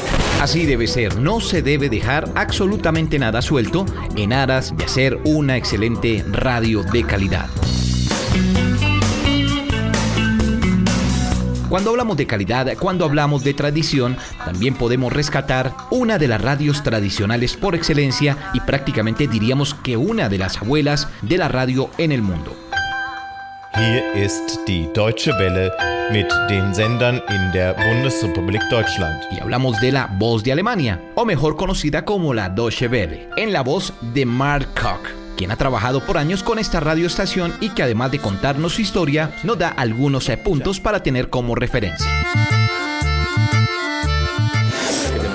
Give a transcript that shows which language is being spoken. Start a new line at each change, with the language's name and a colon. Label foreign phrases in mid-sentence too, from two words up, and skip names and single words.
Spanish: Así debe ser, no se debe dejar absolutamente nada suelto en aras de hacer una excelente radio de calidad. Cuando hablamos de calidad, cuando hablamos de tradición, también podemos rescatar una de las radios tradicionales por excelencia y prácticamente diríamos que una de las abuelas de la radio en el mundo.
German: Hier ist die Deutsche Welle mit den Sendern in der Bundesrepublik Deutschland.
Spanish: Y hablamos de la Voz de Alemania, o mejor conocida como la Deutsche Welle, en la voz de Mark Koch, quien ha trabajado por años con esta radioestación y que además de contarnos su historia, nos da algunos puntos para tener como referencia.